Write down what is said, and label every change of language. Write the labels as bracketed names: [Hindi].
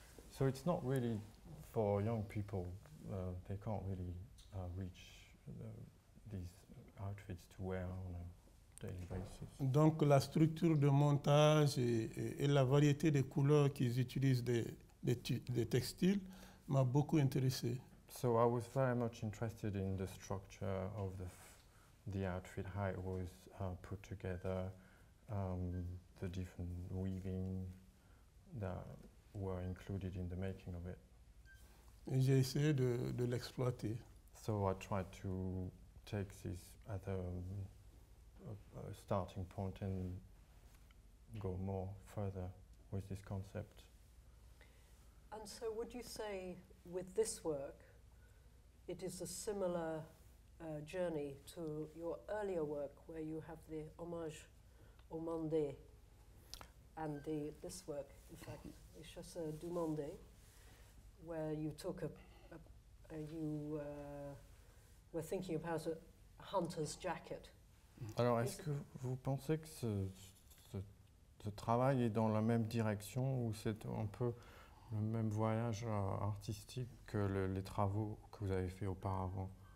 [English] So it's not really for young people. They can't really reach these outfits to wear on a daily basis. [French] Donc la structure de montage et la variété des couleurs qu'ils utilisent des textiles m'a beaucoup intéressé. [English] So I was very much interested in the structure of the the outfit, how it was put together, the different weaving that were included in the making of it. [French] Et j'ai essayé de l'exploiter. [English] So I tried to take this as a starting point and go more further with this concept. And so would you say with this work, it is a similar journey to your earlier work where you have the hommage au Mandé and this work, in fact, Les Chasseurs du Mandé, where you took you were thinking about a hunter's jacket. [French] Alors, est-ce que vous pensez que ce travail est dans la même direction ou c'est un peu le même voyage artistique que les travaux que vous avez faits auparavant?